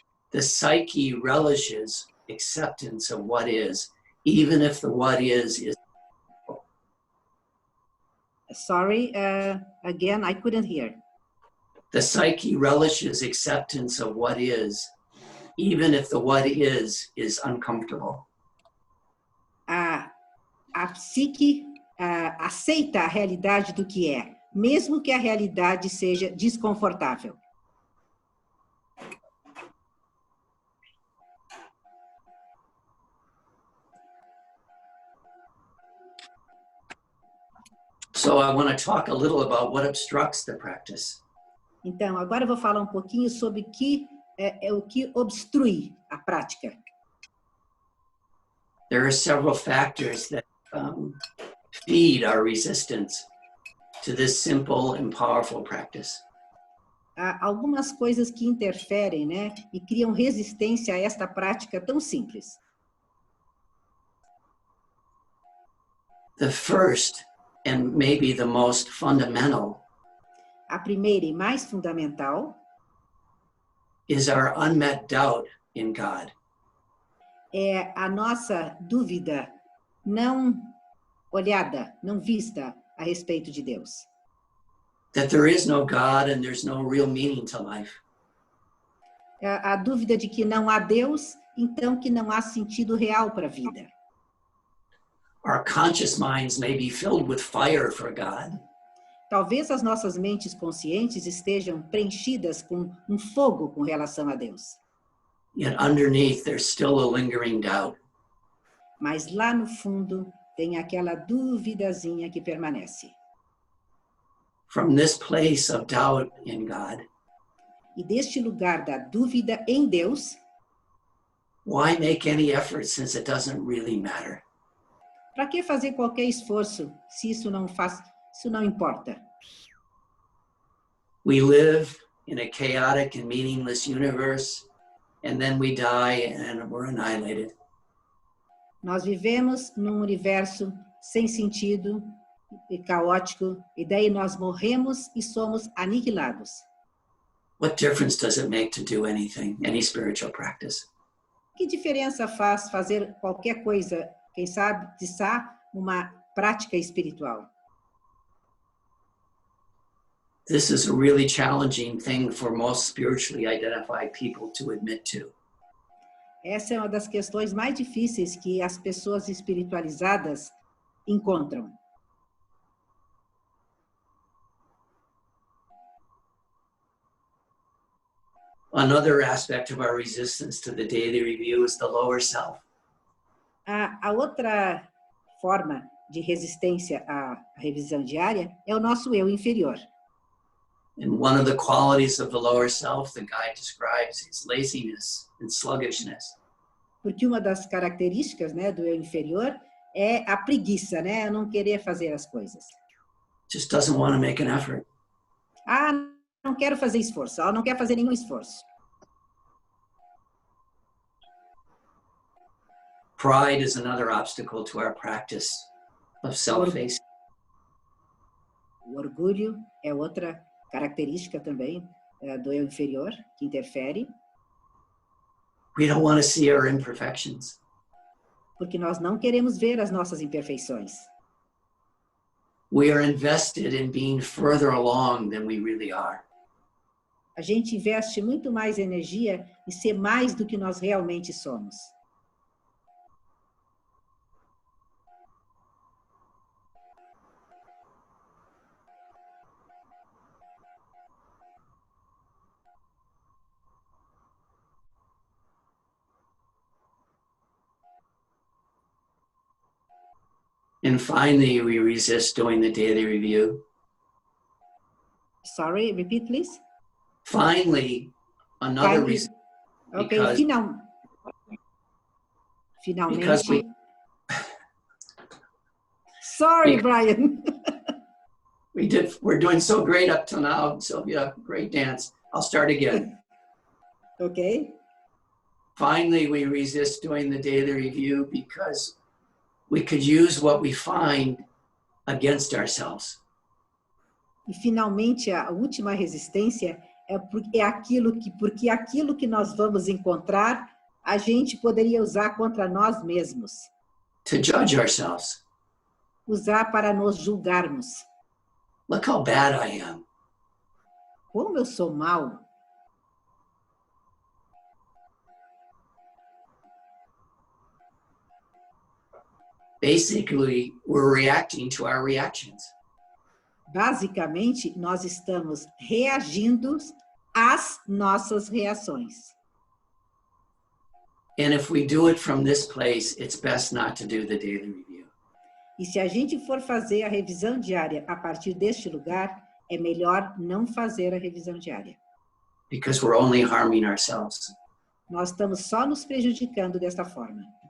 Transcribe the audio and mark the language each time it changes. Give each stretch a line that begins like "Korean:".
English: The psyche relishes acceptance of what is, even if the what is. Sorry, again, I couldn't hear. The psyche relishes acceptance of what is, even if the what is uncomfortable.
Portuguese: A psique aceita a realidade do que é, mesmo que a realidade seja desconfortável.
English: So I want to talk a little about what obstructs the practice.
Portuguese: Então, agora eu vou falar um pouquinho sobre o que é o que obstrui a prática.
English: There are several factors that feed our resistance to this simple and powerful practice.
Portuguese: Há algumas coisas que interferem, né, e criam resistência a esta prática tão simples.
English: The first, and maybe the most fundamental,
Portuguese: A primeira e mais fundamental
English: is our unmet doubt in God.
Portuguese: é a nossa dúvida não olhada, não vista a respeito de Deus.
English: That there is no God and there's no real meaning to life.
Portuguese: A dúvida de que não há Deus, então que não há sentido real para a vida.
English: Our conscious minds may be filled with fire for God,
Portuguese: Talvez as nossas mentes conscientes estejam preenchidas com um fogo com relação a Deus.
English: yet underneath there's still a lingering doubt.
Portuguese: Mas lá no fundo tem aquela duvidazinha que permanece.
English: From this place of doubt in God,
Portuguese: E deste lugar da dúvida em Deus,
English: why make any effort since it doesn't really matter?
Portuguese: para que fazer qualquer esforço se isso não importa?
English: We live in a chaotic and meaningless universe, and then we die and we're annihilated.
Portuguese: Nós vivemos num universo sem sentido e caótico, e daí nós morremos e somos aniquilados.
English: What difference does it make to do anything, any spiritual practice?
Portuguese: Que diferença faz fazer qualquer coisa, quem sabe, uma prática espiritual?
English: This is a really challenging thing for most spiritually identified people to admit to.
Portuguese: Essa é uma das questões mais difíceis que as pessoas espiritualizadas encontram.
English: Another aspect of our resistance to the daily review is the lower self.
Portuguese: A outra forma de resistência à revisão diária é o nosso eu inferior.
English: And one of the qualities of the lower self, the guide describes, is laziness and sluggishness.
Portuguese: Porque uma das características, né, do eu inferior é a preguiça, né, não querer fazer as coisas.
English: Just doesn't want to make an effort.
Portuguese: Ah, não quero fazer esforço, não quer fazer nenhum esforço.
English: Pride is another obstacle to our practice of self-facing.
Portuguese: O orgulho é outra característica também do eu inferior, que interfere.
English: We don't want to see our imperfections.
Portuguese: Porque nós não queremos ver as nossas imperfeições.
English: We are invested in being further along than we really are.
Portuguese: A gente investe muito mais energia em ser mais do que nós realmente somos.
English: And finally, we resist doing the daily review. Sorry, repeat please. Finally, another reason.
Portuguese: Ok, finalmente.
English: Because Sorry, Brian. We're doing so great up till now, Sylvia. Great dance. I'll start again. Ok. Finally, we resist doing the daily review because we could use what we find against ourselves.
Portuguese: E finalmente a última resistência porque aquilo que nós vamos encontrar, a gente poderia usar contra nós mesmos.
English: To judge ourselves.
Portuguese: Usar para nos julgarmos.
English: Look how bad I am.
Portuguese: Como eu sou mau.
English: Basically, we're reacting to our reactions.
Portuguese: Basicamente, nós estamos reagindo às nossas reações.
English: And if we do it from this place, it's best not to do the daily review.
Portuguese: E se a gente for fazer a revisão diária a partir deste lugar, é melhor não fazer a revisão diária.
English: because we're only harming ourselves.
Portuguese: Nós estamos só nos prejudicando dessa forma.